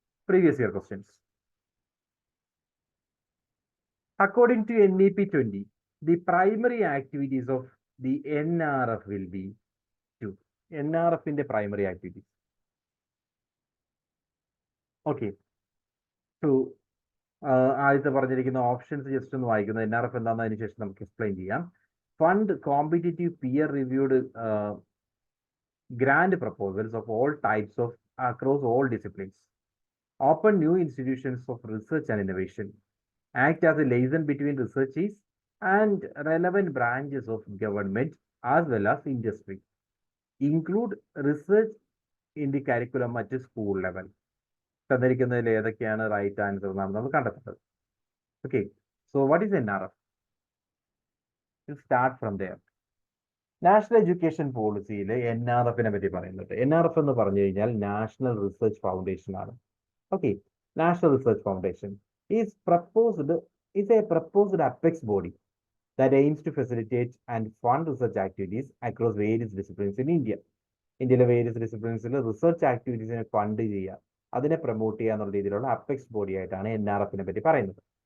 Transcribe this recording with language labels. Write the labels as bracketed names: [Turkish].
[English] Previous year questions. According to NEP 20, the primary activities of the NRF will be two. NRF in the primary activities. Okay. [Malayalam] So, ആദ്യത്തെ പറഞ്ഞിരിക്കുന്ന options just ഒന്ന് വായിക്കുന്നത്. NRF എന്താണെന്ന് അതിന് ശേഷം നമുക്ക് explain ചെയ്യാം. [English] Fund competitive peer reviewed grant proposals of all types of across all disciplines, open new institutions of research and innovation, act as a liaison between researchers and relevant branches of government as well as industry, include research in the curriculum at school level. [Malayalam] തന്നിരിക്കുന്നതിൽ ഏതൊക്കെയാണ് right answer എന്നാണ് നമ്മൾ കണ്ടെത്തുന്നത്. Okay, [English] So what is NRF? Start from there. [Malayalam] National education പോളിസിയിൽ NRFനെ പറ്റി പറയുന്നുണ്ട്. NRF എന്ന് പറഞ്ഞു കഴിഞ്ഞാൽ national research foundation ആണ്. [English] Okay, national research foundation is a proposed apex body that aims to facilitate and fund research activities across various disciplines in India. [Malayalam] ഇന്ത്യയിലെ various ഡിസിപ്ലിൻസിൽ research ആക്ടിവിറ്റീസിനെ fund ചെയ്യുക, അതിനെ promote ചെയ്യുക എന്നുള്ള രീതിയിലുള്ള അപ്പെക്സ് ബോഡി ആയിട്ടാണ് NRFനെ പറ്റി പറയുന്നത്.